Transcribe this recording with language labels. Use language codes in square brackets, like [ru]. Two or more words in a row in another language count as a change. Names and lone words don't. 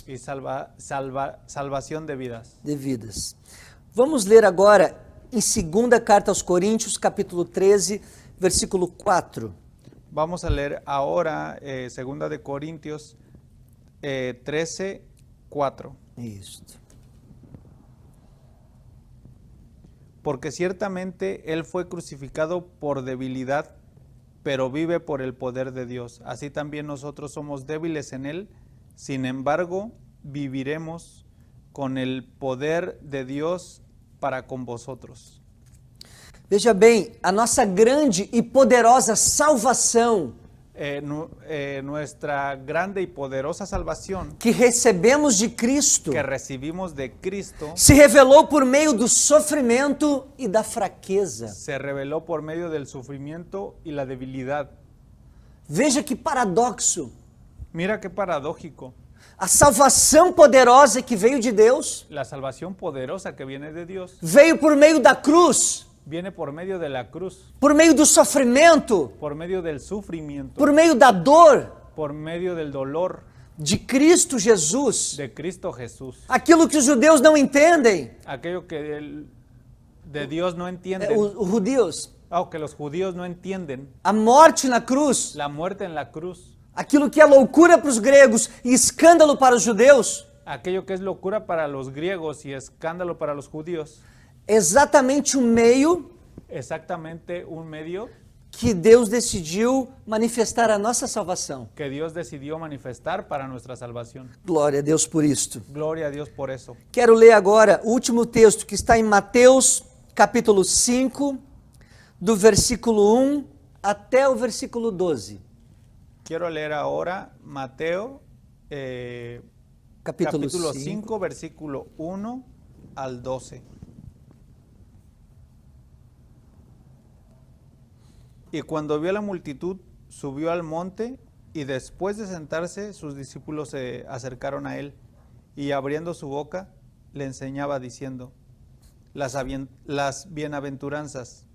[es] y salvación de vidas. [pt] Vamos ler agora em 2ª carta aos Coríntios, capítulo 13, versículo 4. [es] Vamos a leer ahora 2 de Corintios 13, 4. [pt] Isto. [es] Porque ciertamente Él fue crucificado por debilidad, pero vive por el poder de Dios. Así también nosotros somos débiles en Él, sin embargo, viviremos con el poder de Dios para con vosotros. [pt] Veja bem, a nossa grande e poderosa salvação [es] Nuestra grande y poderosa salvación [pt] que recebemos de Cristo [es] que recibimos de Cristo [pt] se revelou por meio do sofrimento e da fraqueza. [es] se reveló por medio del sufrimiento y la debilidad. [pt] Veja que paradoxo. [es] Mira qué paradójico. [pt] A salvação poderosa que veio de Deus [es] La salvación poderosa que viene de Dios [pt] veio por meio da cruz, [es] viene por medio de la cruz, [pt] por meio do sofrimento, [es] por medio del sufrimiento, [pt] por meio da dor [es] por medio del dolor [pt] de Cristo Jesus. [es] de Cristo Jesús. [pt] Aquilo que os judeus não entendem, [es] Aquello que de Dios no entienden, [pt] os judeus, [es] que los judíos no entienden, [pt] a morte na cruz, [es] la muerte en la cruz, [pt] aquilo que é loucura para os gregos e escândalo para os judeus, [es] aquello que es locura para los griegos y escándalo para los judíos, [pt] exatamente o meio [es] exactamente un medio [pt] que Deus decidiu manifestar a nossa salvação. [es] que Dios decidió manifestar para nuestra salvación. [pt] Glória a Deus por isto. [es] Gloria a Dios por eso. [pt] Quero ler agora o último texto que está em Mateus, capítulo 5, do versículo 1 até o versículo 12. [es] Quiero leer ahora Mateo Capítulo 5, versículo 1 al 12. Y cuando vio a la multitud, subió al monte, y después de sentarse, sus discípulos se acercaron a él, y abriendo su boca, le enseñaba diciendo, las bienaventuranzas.